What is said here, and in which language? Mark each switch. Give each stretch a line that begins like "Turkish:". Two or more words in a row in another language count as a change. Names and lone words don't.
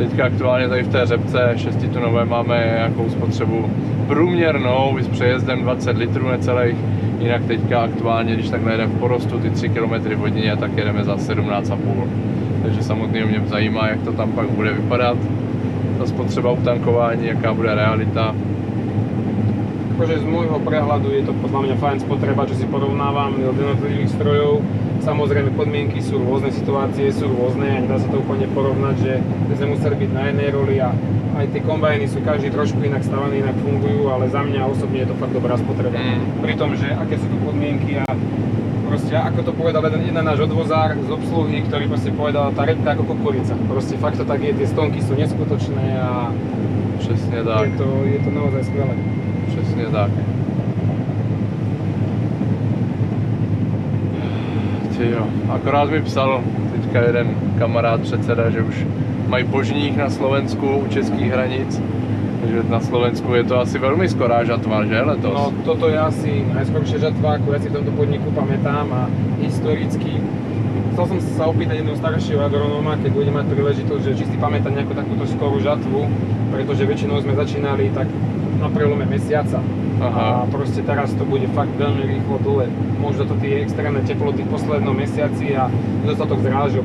Czech: Teďka aktuálně tady v té řepce 6-tunové máme nějakou spotřebu průměrnou s přejezdem 20 litrů necelých. Jinak teďka aktuálně, když takhle jedeme v porostu ty 3 km v hodině, tak jedeme za 17,5. Takže samozřejmě mě zajímá, jak to tam pak bude vypadat. Ta spotřeba utankování, jaká bude realita.
Slovak: Akože z môjho prehľadu je to podľa mňa fajn spotreba, čo si porovnávam od jednotlivých strojov. Samozrejme podmienky sú rôzne, situácie sú rôzne a nedá sa to úplne porovnať, že sme museli byť na jednej roli a aj tie kombajny sú každý trošku inak stavaný, inak fungujú, ale za mňa osobne je to fakt dobrá spotreba. Pri tom, že aké sú tu podmienky a proste ako to povedal jeden náš odvozár z obsluhy, ktorý proste povedal, tá repka ako kukurica. Proste fakt to tak je, tie stonky sú neskutočné a
Czech: Přesně tak.
Slovak: je to naozaj skvelé.
Czech: Přesně tak. Jo. Akorát mi psal teďka jeden kamarád předseda, že už mají požních na Slovensku u českých hranic. Takže na Slovensku je to asi velmi
Slovak: skorá žatva,
Czech: že letos?
Slovak: No toto je asi najskoršia žatva, ako ja si v tomto podniku pamätám a historicky. Chcel som sa opýtať jedného staršieho agronóma, keď budem mať príležitosť, že či si pamätá nejakú takúto skorú žatvu, pretože väčšinou sme začínali tak na prelome mesiaca. Aha. A proste teraz to bude fakt veľmi rýchlo dole. Možno to tie extrémne teploty v poslednom mesiaci a nedostatok zrážok.